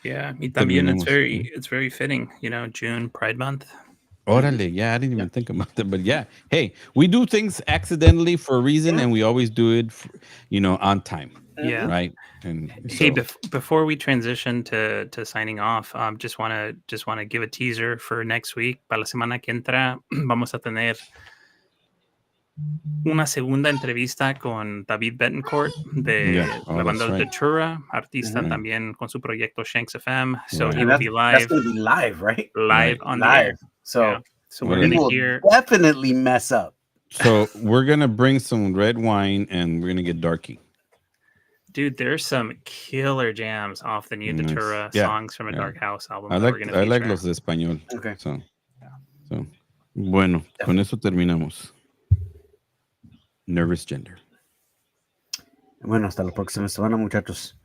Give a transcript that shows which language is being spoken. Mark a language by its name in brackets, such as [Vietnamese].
[English] yeah, [Spanish] y también [English] it's very fitting, June Pride Month. Órale, yeah, I didn't even think about that, but yeah, hey, we do things accidentally for a reason, and we always do it, on time. Yeah, right. And hey, before we transition to signing off, just want to give a teaser for next week. [Spanish] Para la semana que entra vamos a tener una segunda entrevista con David Betancourt de la banda Datura, artista también con su proyecto Shanks FM. [English] So he will be live. That's going to be live, right? Live on the air. So we're going to hear. Definitely mess up. So we're going to bring some red wine and we're going to get darky. Dude, there's some killer jams off the new Datura songs from a Dark House album. I like [Spanish] los de español. [English] Okay. [Spanish] So bueno, con eso terminamos. [English] Nervous Gender. [Spanish] Bueno, hasta la próxima semana, muchachos.